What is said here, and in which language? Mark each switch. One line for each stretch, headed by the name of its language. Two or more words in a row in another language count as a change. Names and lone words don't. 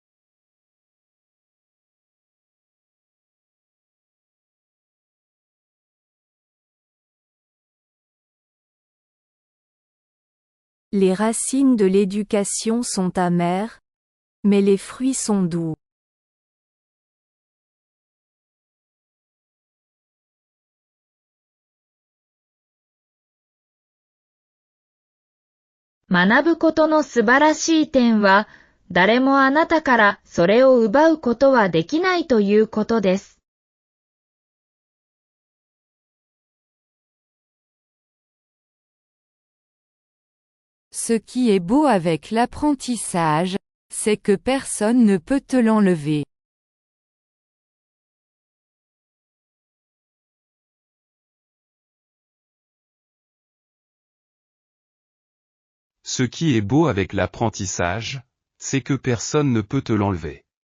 French: Les racines de l'éducation sont amères, mais les fruits sont doux.
Japanese: 学ぶことの素晴らしい点は、誰もあなたからそれを奪うことはできないということです。
French: Ce qui est beau avec l'apprentissage, c'est que personne ne peut te l'enlever. Ce qui est beau avec l'apprentissage, c'est que personne ne peut te l'enlever.